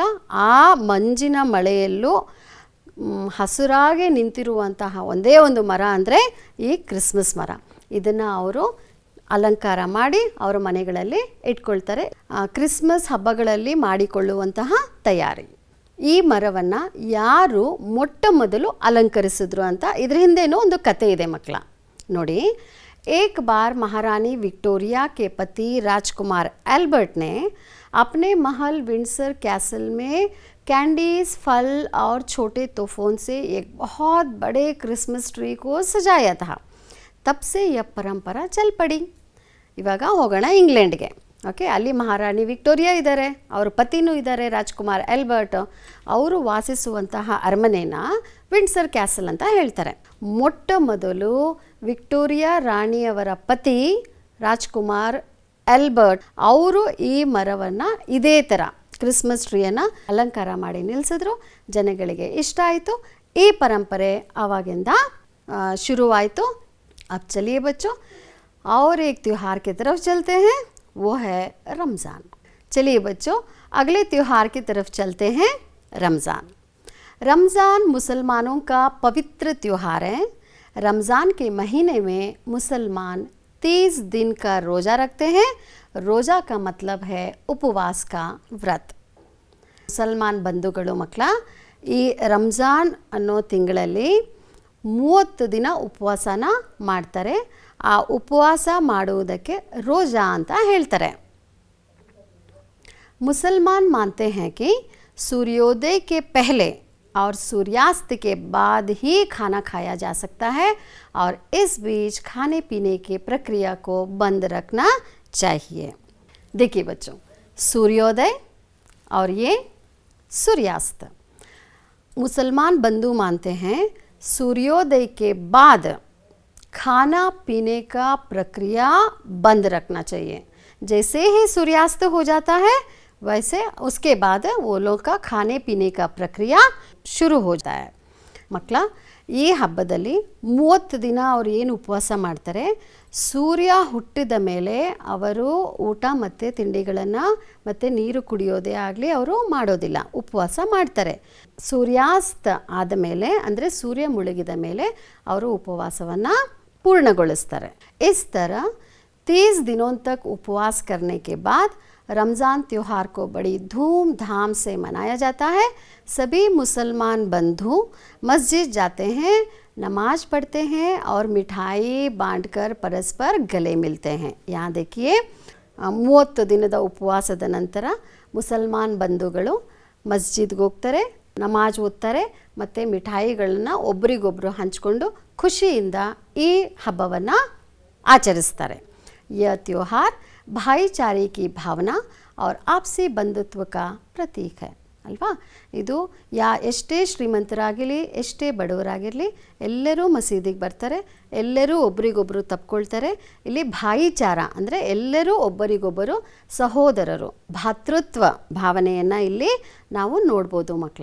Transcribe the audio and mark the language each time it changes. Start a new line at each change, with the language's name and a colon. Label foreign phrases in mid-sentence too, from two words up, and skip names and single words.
Kannada: ಆ ಮಂಜಿನ ಮಳೆಯಲ್ಲೂ ಹಸುರಾಗಿ ನಿಂತಿರುವಂತಹ ಒಂದೇ ಒಂದು ಮರ ಅಂದರೆ ಈ ಕ್ರಿಸ್ಮಸ್ ಮರ. ಇದನ್ನು ಅವರು ಅಲಂಕಾರ ಮಾಡಿ ಅವರ ಮನೆಗಳಲ್ಲಿ ಇಟ್ಕೊಳ್ತಾರೆ. ಕ್ರಿಸ್ಮಸ್ ಹಬ್ಬಗಳಲ್ಲಿ ಮಾಡಿಕೊಳ್ಳುವಂತಹ ತಯಾರಿ. ಈ ಮರವನ್ನು ಯಾರು ಮೊಟ್ಟ ಮೊದಲು ಅಲಂಕರಿಸಿದ್ರು ಅಂತ ಇದ್ರ ಹಿಂದೇನೋ ಒಂದು ಕತೆ ಇದೆ ಮಕ್ಕಳ. ನೋಡಿ,
Hindi: एक बार महारानी विक्टोरिया के पति राजकुमार एल्बर्ट ने अपने महल विंडसर कैसल में कैंडीज, फल और छोटे तोहफों से एक बहुत बड़े क्रिसमस ट्री को सजाया था। तब से यह परंपरा चल पड़ी।
Kannada: ಇವಾಗ ಹೋಗೋಣ ಇಂಗ್ಲೆಂಡ್ಗೆ. ಓಕೆ, ಅಲ್ಲಿ ಮಹಾರಾಣಿ ವಿಕ್ಟೋರಿಯಾ ಇದ್ದಾರೆ, ಅವರ ಪತಿನೂ ಇದ್ದಾರೆ ರಾಜ್ಕುಮಾರ್ ಎಲ್ಬರ್ಟ್. ಅವರು ವಾಸಿಸುವಂತಹ ಅರಮನೆನ ವಿಂಡ್ಸರ್ ಕ್ಯಾಸಲ್ ಅಂತ ಹೇಳ್ತಾರೆ. ಮೊಟ್ಟ ಮೊದಲು ವಿಕ್ಟೋರಿಯಾ ರಾಣಿಯವರ ಪತಿ ರಾಜ್ಕುಮಾರ್ ಎಲ್ಬರ್ಟ್ ಅವರು ಈ ಮರವನ್ನು ಇದೇ ಥರ ಕ್ರಿಸ್ಮಸ್ ಟ್ರೀಯನ್ನು ಅಲಂಕಾರ ಮಾಡಿ ನಿಲ್ಲಿಸಿದ್ರು. ಜನಗಳಿಗೆ ಇಷ್ಟ ಆಯಿತು. ಈ ಪರಂಪರೆ ಆವಾಗಿಂದ ಶುರುವಾಯಿತು.
Hindi: अब चलिए बच्चों और एक त्यौहार की तरफ चलते हैं, वो है रमज़ान। चलिए बच्चों अगले त्यौहार की तरफ चलते हैं, रमज़ान। रमज़ान मुसलमानों का पवित्र त्यौहार है। रमज़ान के महीने में मुसलमान 30 दिन का रोज़ा रखते हैं। रोज़ा का मतलब है उपवास का व्रत।
Kannada: ಮುಸಲ್ಮಾನ್ ಬಂಧುಗಳು ಮಕ್ಕಳ, ಈ ರಂಜಾನ್ ಅನ್ನೋ ತಿಂಗಳಲ್ಲಿ 30 ದಿನ ಉಪವಾಸನ ಮಾಡ್ತಾರೆ. ಆ ಉಪವಾಸ ಮಾಡುವುದಕ್ಕೆ ರೋಜಾ ಅಂತ ಹೇಳ್ತಾರೆ.
Hindi: मुसलमान मानते हैं कि सूर्योदय के पहले और सूर्यास्त के बाद ही खाना खाया जा सकता है और इस बीच खाने पीने की प्रक्रिया को बंद रखना चाहिए। देखिए बच्चों, सूर्योदय और ये सूर्यास्त, मुसलमान बंधु मानते हैं सूर्योदय के बाद खाना पीने का प्रक्रिया बंद रखना चाहिए। जैसे ही सूर्यास्त हो जाता है वैसे उसके बाद वो लोग का खाने पीने का प्रक्रिया शुरू हो जाता है।
Kannada: ಮಕ್ಕಳ, ಈ ಹಬ್ಬದಲ್ಲಿ 30 ದಿನ ಅವರು ಏನು ಉಪವಾಸ ಮಾಡ್ತಾರೆ, ಸೂರ್ಯ ಹುಟ್ಟಿದ ಮೇಲೆ ಅವರು ಊಟ ಮತ್ತು ತಿಂಡಿಗಳನ್ನು ಮತ್ತು ನೀರು ಕುಡಿಯೋದೇ ಆಗಲಿ ಅವರು ಮಾಡೋದಿಲ್ಲ, ಉಪವಾಸ ಮಾಡ್ತಾರೆ. ಸೂರ್ಯಾಸ್ತ ಆದಮೇಲೆ ಅಂದರೆ ಸೂರ್ಯ ಮುಳುಗಿದ ಮೇಲೆ ಅವರು ಉಪವಾಸವನ್ನು पूर्णगोलिस्तारे।
Hindi: इस तरह 30 दिनों तक उपवास करने के बाद रमज़ान त्यौहार को बड़ी धूमधाम से मनाया जाता है। सभी मुसलमान बंधु मस्जिद जाते हैं, नमाज पढ़ते हैं और मिठाई बांटकर परस्पर गले मिलते हैं। यहाँ देखिए
Kannada: 30 ದಿನದ ಉಪವಾಸದ ನಂತರ ಮುಸಲ್ಮಾನ್ ಬಂಧುಗಳು ಮಸ್ಜಿದ್ಗೆ ಹೋಗ್ತಾರೆ, ನಮಾಜ್ ಓದ್ತಾರೆ ಮತ್ತು ಮಿಠಾಯಿಗಳನ್ನ ಒಬ್ರಿಗೊಬ್ರು ಹಂಚಿಕೊಂಡು ಖುಷಿಯಿಂದ ಈ ಹಬ್ಬವನ್ನು ಆಚರಿಸ್ತಾರೆ।
Hindi: यह त्योहार भाईचारे की भावना और आपसी बंधुत्व का प्रतीक है ಅಲ್ವಾ।
Kannada: ಇದು ಎಷ್ಟೇ ಶ್ರೀಮಂತರಾಗಿರಲಿ ಎಷ್ಟೇ ಬಡವರಾಗಿರಲಿ ಎಲ್ಲರೂ ಮಸೀದಿಗೆ ಬರ್ತಾರೆ, ಎಲ್ಲರೂ ಒಬ್ರಿಗೊಬ್ಬರು ತಪ್ಕೊಳ್ತಾರೆ। ಇಲ್ಲಿ ಭಾಯಿಚಾರ ಅಂದರೆ ಎಲ್ಲರೂ ಒಬ್ಬರಿಗೊಬ್ಬರು ಸಹೋದರರು, ಭಾತೃತ್ವ ಭಾವನೆಯನ್ನು ಇಲ್ಲಿ ನಾವು ನೋಡ್ಬೋದು ಮಕ್ಕಳ।